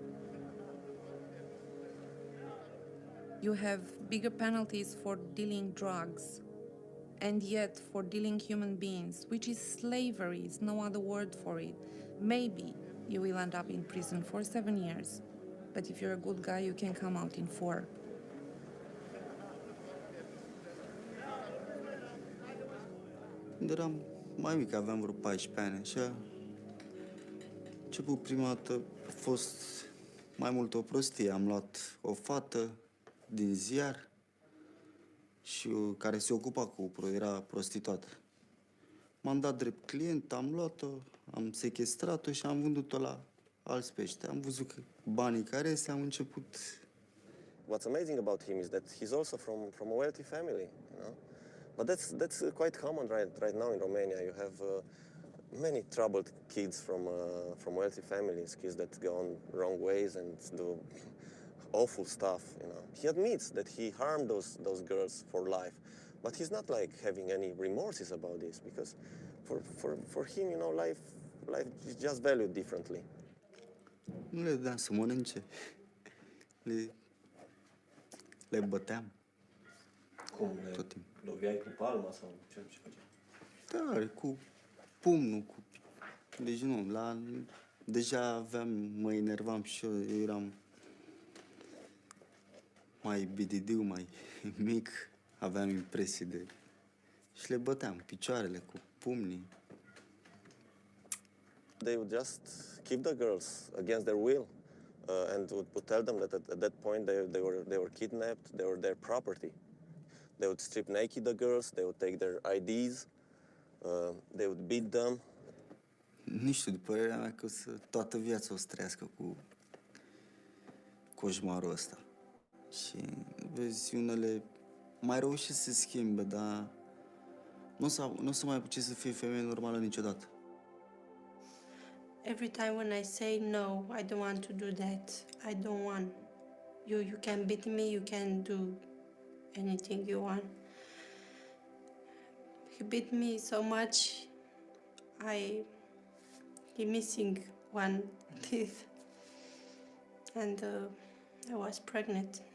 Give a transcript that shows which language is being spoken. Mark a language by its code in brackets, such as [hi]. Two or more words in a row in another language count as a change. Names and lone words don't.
[en] You have bigger penalties for dealing drugs, and yet for dealing human beings, which is slavery, is no other word for it. Maybe you will end up in prison for 7 years, but if you're a good guy, you can come out in 4. [ro] Când eram mai mic, aveam vreo 14 ani, așa, început prima dată a fost mai mult o prostie. Am luat o fată din ziar și care se ocupa era prostituată. M-am dat drept client, am luat-o, am sequestrat-o și am vândut-o la alți pești. Am văzut că banii care este, am început. [en] What's amazing about him is that he's also from a wealthy family, you know. But that's quite common right now in Romania. You have many troubled kids from wealthy families, kids that go on wrong ways and do awful stuff, you know. He admits that he harmed those girls for life, but he's not like having any remorses about this, because for him, you know, life is just valued differently. [ro] Nu le dădeam să mănânce. Le băteam. Cum? Tot timpul. Loveai cu palma sau ce făceai? Da, cu pumnul, cu... Deci nu, deja mă enervam și eu eram mai bididiu, mai mic, aveam impresii de... Și le băteam picioarele cu pumnii. [en] They would just keep the girls against their will, and would tell them that at that point they were kidnapped, they were their property. They would strip naked the girls, they would take their IDs, they would beat them. [ro] Nu știu, după părerea mea că toată viața o să trăiască cu coșmarul ăsta. Și vezi, unele mai reușesc să se schimbe, dar nu o să mai putea să fie femeie normală niciodată. [en] Every time when I say no, I don't want to do that. I don't want. You can beat me, you can do anything you want. He beat me so much, he missing one teeth, and I was pregnant.